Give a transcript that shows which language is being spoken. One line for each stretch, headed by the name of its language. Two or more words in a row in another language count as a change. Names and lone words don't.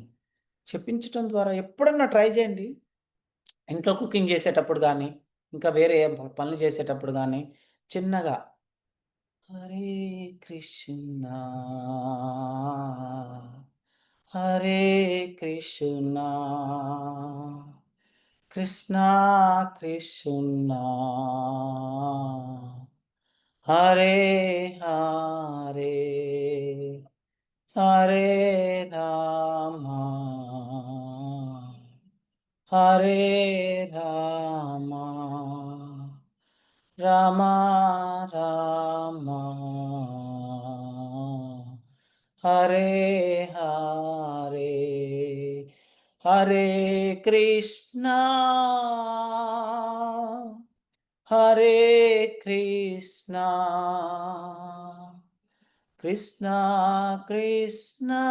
Telugu: జపించటం ద్వారా ఎప్పుడన్నా ట్రై చేయండి. ఇంట్లో కుకింగ్ చేసేటప్పుడు గానీ, ఇంకా వేరే పనులు చేసేటప్పుడు గానీ, చిన్నగా
Sanskrit: హరే కృష్ణ, హరే కృష్ణ, కృష్ణ కృష్ణ హరే హరే, హరే రామ, హరే రామ, రామ రామ హరే హరే, హరే కృష్ణ, హరే కృష్ణ, కృష్ణ కృష్ణ